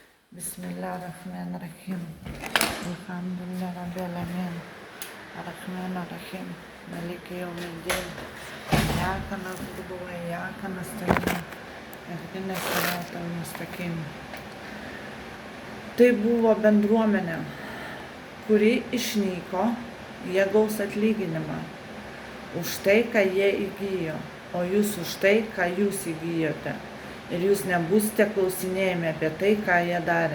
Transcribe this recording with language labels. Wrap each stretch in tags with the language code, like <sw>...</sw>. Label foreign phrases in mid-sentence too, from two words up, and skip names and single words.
<ar>بسم الله الرحمن الرحيم. الحمد لله رب العالمين. الرحمن الرحيم. مالك يوم الدين. إياك نعبد وإياك نستعين. اهدنا الصراط المستقيم.</ar> <lt>Tai buvo bendruomenė, kuri išnyko, jie gaus atlyginimą už tai, ką jie įgijo, o jūs už tai, ką jūs įgijote. Ir jūs nebūsite klausinėjami apie tai, ką jie darė.</lt>